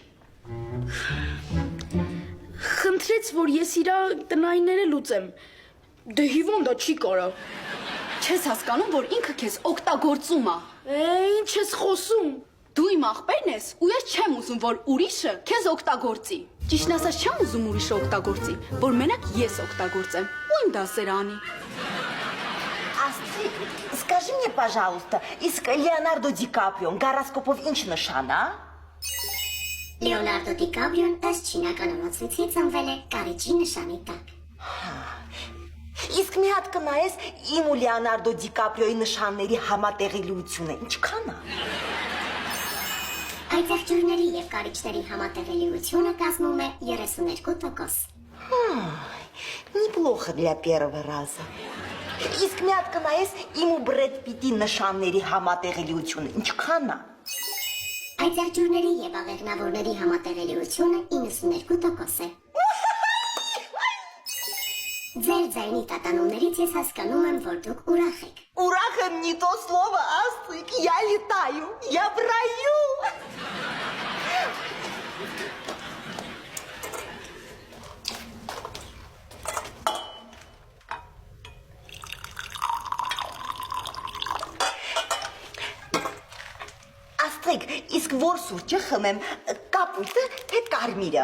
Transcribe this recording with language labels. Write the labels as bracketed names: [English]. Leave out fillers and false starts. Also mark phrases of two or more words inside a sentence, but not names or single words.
[Armenian] Խնդրեց, որ ես իրա տնայինները լուծեմ։ Դե հիվանդա չի կարա։ Չես հասկանում, որ ինքը քեզ օգտագործում է։ Ինչ ես խոսում։ Դու իմ աղբերն ես, ու ես չեմ ուզում, որ ուրիշը քեզ օգտագործի։ Ճիշտն ասած չեմ ուզում ուրիշը օգտագործի, որ մենակ ես օգտագործեմ, ու իմ դասեր անի։ [Russian] Астрид, скажи мне, пожалуйста, [Armenian] իսկ Լեոնարդո Դիկապրիոն գարոսկոպով ինչ նշան, ա? Լեոնարդո Դիկապրիոն ըստ չինական ամացույցի ծնվել է կարիճի նշանի տակ։ Իսկ մի հատ կնայես իմ ու Լեոնարդո Դիկապրիոյի նշանների համատեղելիությունը ինչքան է։ Այդ եղջյուրների եւ կարիճների համատեղելիությունը կազմում է 32%։ [Russian] Неплохо для первого раза։ [Armenian] Իսկ մի հատ կնայես իմ ու Բրեդ Պիտի նշանների համատեղելիությունը ինչքան է։ Այդ եղջյուրների եւ աղեղնավորների համատեղելիությունը 92% է։ Ձեր ձայնի տատանումներից ես հասկանում եմ, որ դուք ուրախ եք։ Ուրախ եմ [Russian] не то слово, Астрид, я летаю, я в раю։ [Armenian] Աստրիկ, իսկ որ սուրճը խմեմ, կապույտը թե կարմիրը։